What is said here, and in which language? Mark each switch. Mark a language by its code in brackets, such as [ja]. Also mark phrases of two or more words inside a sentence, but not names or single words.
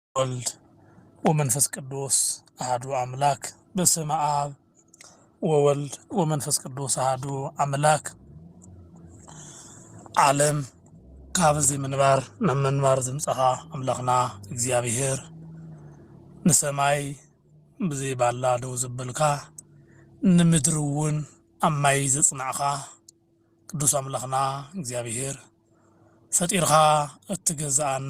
[gez] ወልድ ወመንፈስ ቅዱስ አሐዱ አምላክ በስመ አብ ወወልድ ወመንፈስ ቅዱስ አሐዱ አምላክ። [ti] ዓለም ካብዚ ምንባር ናብ ምንባር ዘምጽኻ አምላኽና እግዚአብሔር ንሰማይ ብዘይባላ ደው ዘበልካ ንምድሪ እውን ኣብ ማይ ዘጽናዕኻ ቅዱስ አምላኽና እግዚአብሔር ፈጢርኻ እትገዛአና